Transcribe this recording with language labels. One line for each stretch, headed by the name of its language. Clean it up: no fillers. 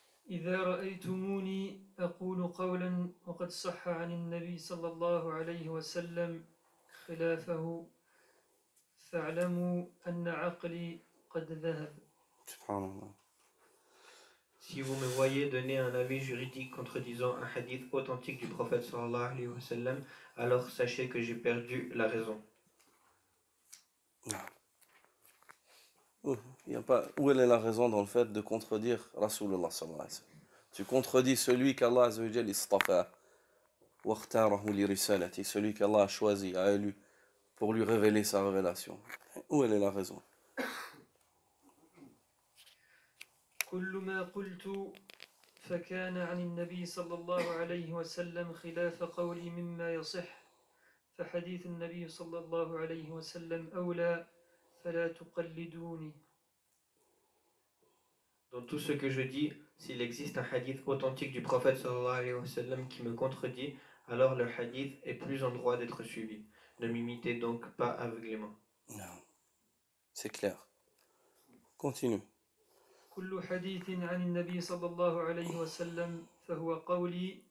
Arabic: إذا رأيتموني أقول قولا وقد صح عن النبي صلى الله عليه وسلم خلافه فاعلموا أن عقلي قد ذهب. Subhanallah.
French: Si vous me voyez donner un avis juridique contredisant un hadith authentique du prophète sallallahu alayhi wa sallam, alors sachez que j'ai perdu la raison. Il y a pas, où est la raison dans le fait de contredire Rasulullah sallallahu alayhi wa sallam? Tu contredis celui qu'Allah azza wa jalla
Arabic: istafa wa ikhtarahu li risalati,
French: celui qu'Allah a choisi, a élu pour lui révéler sa révélation. Où est la raison?
Arabic: كل ما قلت فكان عن النبي صلى الله عليه وسلم خلاف قولي مما يصح فحديث النبي صلى الله عليه وسلم أولى فلا تقلدوني.
French: Dans tout ce que je dis, s'il existe un hadith authentique du prophète sallallahu alayhi wa sallam qui me contredit, alors le hadith est plus en droit d'être suivi. Ne m'imitez donc pas aveuglément. Non. C'est clair. Continue.
Arabic: كل حديث عن النبي صلى الله عليه وسلم فهو قولي